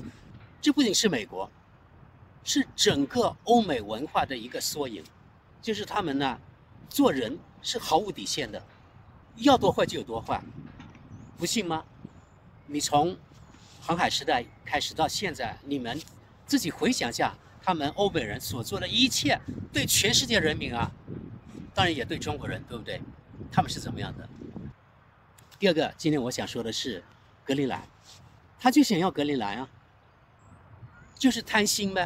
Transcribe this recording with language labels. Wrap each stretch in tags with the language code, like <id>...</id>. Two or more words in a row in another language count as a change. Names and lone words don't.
<zh>這不僅是美國，是整個歐美文化的一個縮影，就是他們呢做人是毫無底線的，要多壞就有多壞，不信嗎？你從航海時代開始到現在，你們自己回想一下，他們歐美人所做的一切，對全世界人民啊，當然也對中国人，對不對？他們是怎麼樣的？第二個，今天我想說的是格陵蘭，他就想要格陵蘭啊，就是貪心唄。</zh>